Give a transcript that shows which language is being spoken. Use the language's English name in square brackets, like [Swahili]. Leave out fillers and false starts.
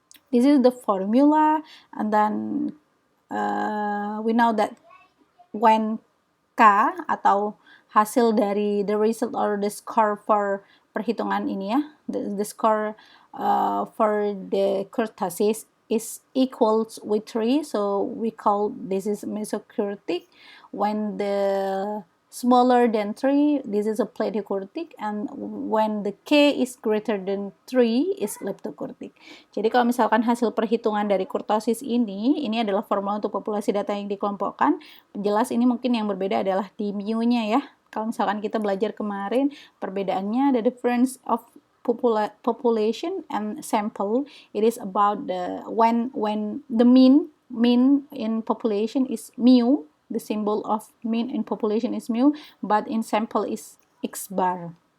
[English] This is the formula, and then we know that when K [Indonesian] atau hasil dari [English] the result or the score for [Indonesian] perhitungan ini ya, [English] the score for the kurtosis is equals with 3, so we call this is mesokurtic. When the smaller than 3, this is a platykurtic, and when the K is greater than 3 is leptokurtic. [Indonesian] Jadi kalau misalkan hasil perhitungan dari kurtosis ini adalah formula untuk populasi data yang dikelompokkan. Jelas ini mungkin yang berbeda adalah di mu-nya ya. Kalau misalkan kita belajar kemarin, perbedaannya [English] the difference of population and sample, it is about the when the mean in population is mu, the symbol of mean in population is mu, but in sample is x bar.